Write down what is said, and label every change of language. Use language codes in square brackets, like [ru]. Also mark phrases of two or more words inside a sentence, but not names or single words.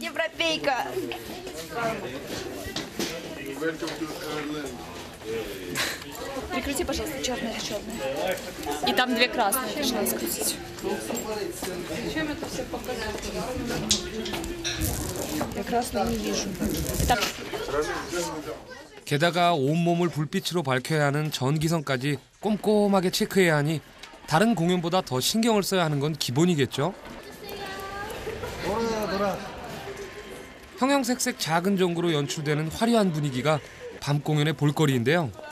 [ru] Прикрути, пожалуйста, черное, черное. И там две красные, тоже надо скрутить. Зачем это все показать? Я красное не вижу. Так. [ko] 게다가 온몸을 불빛으로 밝혀야 하는 전기선까지 꼼꼼하게 체크해야 하니 다른 공연보다 더 신경을 써야 하는 건 기본이겠죠? 형형색색 작은 전구로 연출되는 화려한 분위기가 밤 공연의 볼거리인데요.